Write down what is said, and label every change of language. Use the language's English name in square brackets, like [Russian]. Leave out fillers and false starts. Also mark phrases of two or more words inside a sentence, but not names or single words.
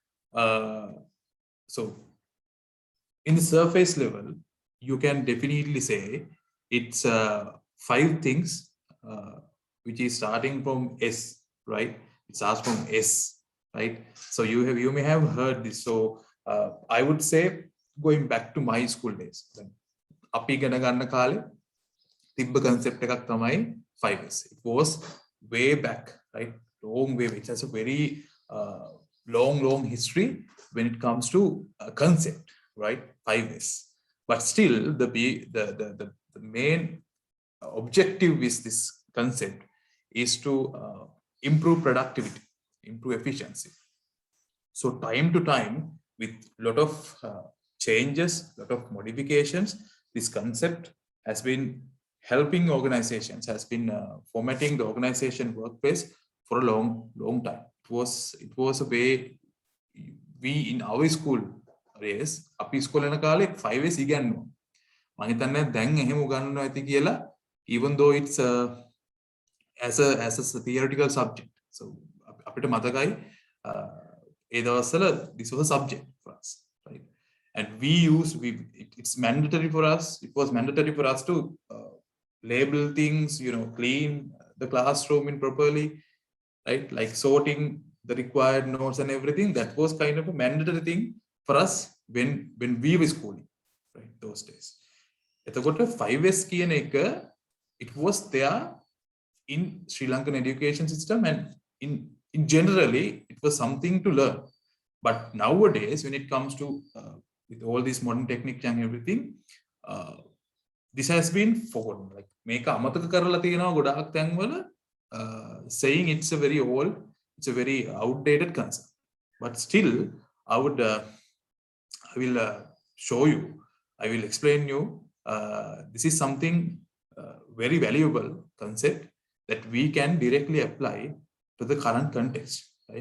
[English] So in the surface level, you can definitely say it's 5 things, which is starting from S, right? It starts from S, right? So you may have heard this. So I would say, going back to my school days, [Sinhala] අපි ඉගෙන ගන්න කාලේ තිබ්බ concept එකක් තමයි 5S. [English] It was way back, right? Long way. It has a very long history when it comes to concept, right? 5S. But still, the main objective with this concept is to improve productivity, improve efficiency. So time to time, with a lot of changes, lot of modifications, this concept has been helping organizations, has been formatting the organization workplace for a long time. It was a way we in our school days, [Sinhala] අපි school යන කාලේ 5S ඉගෙනුවා. මම හිතන්නේ දැන් එහෙම උගන්වනවා ඇති කියලා, [English] even though it's as a theoretical subject. So [Sinhala] අපිට මතකයි ඒ දවස්වල [English] this was a subject for us, right? And it's mandatory for us. It was mandatory for us to label things, clean the classroom in properly, right? Like sorting the required notes and everything. That was kind of a mandatory thing for us when we were schooling, right? Those days. [Sinhala] එතකොට 5S කියන එක, [English] it was there in Sri Lankan education system, and in generally it was something to learn. But nowadays, when it comes to with all these modern techniques and everything, this has been forgotten. [Sinhala] Like මේක අමතක කරලා තියෙනවා ගොඩාක් තැන්වල, [English] saying it's a very outdated concept. But still, I will show you, I will explain you, this is something very valuable concept that we can directly apply to the current context, right?